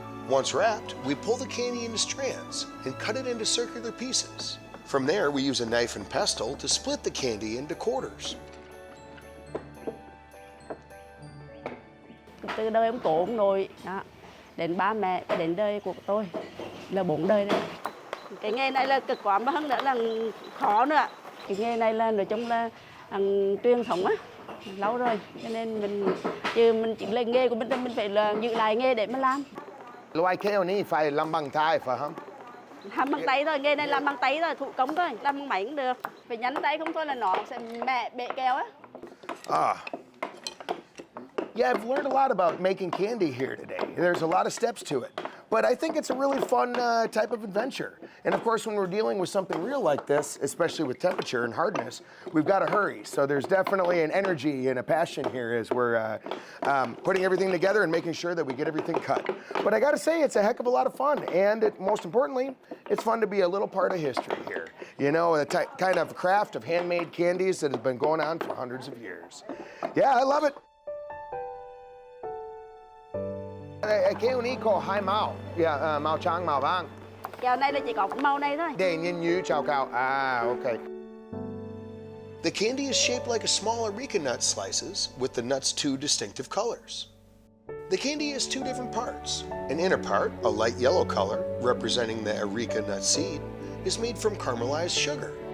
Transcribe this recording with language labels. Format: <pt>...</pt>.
<en>Once wrapped, we pull the candy into strands and cut it into circular pieces. From there, we use a knife and pestle to split the candy into quarters.</en> <vi>Từ đời ông tổ ông nội đó, đến ba mẹ đến đời của tôi là 4 đời đấy. Cái nghề này là cực quá mà hơn nữa là khó nữa. Cái nghề này là nói chung là truyền thống á, lâu rồi cho nên mình chỉ là nghề của mình phải là giữ lại nghề để mà làm. Loại keo này phải làm bằng tay phải không? Làm bằng tay thôi, nghề này làm bằng tay thôi, thủ công thôi, làm bằng máy cũng được. Phải nhấn tay không thôi là nó sẽ bể keo á.</vi> <en>Yeah, I've learned a lot about making candy here today. There's a lot of steps to it. But I think it's a really fun type of adventure. And of course, when we're dealing with something real like this, especially with temperature and hardness, we've got to hurry. So there's definitely an energy and a passion here as we're putting everything together and making sure that we get everything cut. But I got to say, it's a heck of a lot of fun. And most importantly, it's fun to be a little part of history here. You know, the kind of craft of handmade candies that has been going on for hundreds of years. Yeah, I love it.</en> <vi>Keo này có 2 màu, màu trắng, màu vàng. Keo này là chỉ có màu này thôi. Để nhìn như chào cao. Okay.</vi> <en>The candy is shaped like a small areca nut slices with the nut's 2 distinctive colors. The candy has 2 different parts. An inner part, a light yellow color, representing the areca nut seed, is made from caramelized sugar.</en>